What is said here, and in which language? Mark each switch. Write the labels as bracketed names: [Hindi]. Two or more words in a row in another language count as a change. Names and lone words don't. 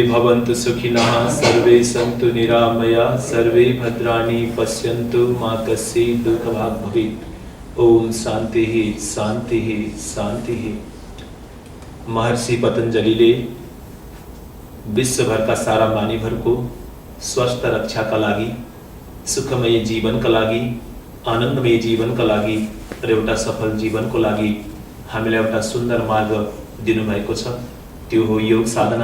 [Sanskrit] भवन्तु सुखिनः सर्वे सन्तु निरामयाः सर्वे भद्राणि पश्यन्तु मा कश्चित् दुःखभाग् भवेत्। ओम शांति शांति शांति। [Nepali] महर्षि पतंजलिले विश्वभरका सारा मानिसहरूको स्वस्थ रक्षाका लागि, सुखमय जीवनका लागि, आनन्दमय जीवनका लागि र एउटा सफल जीवनको लागि हामीलाई एउटा सुन्दर मार्ग दिनुभएको छ। त्यो हो योग साधना।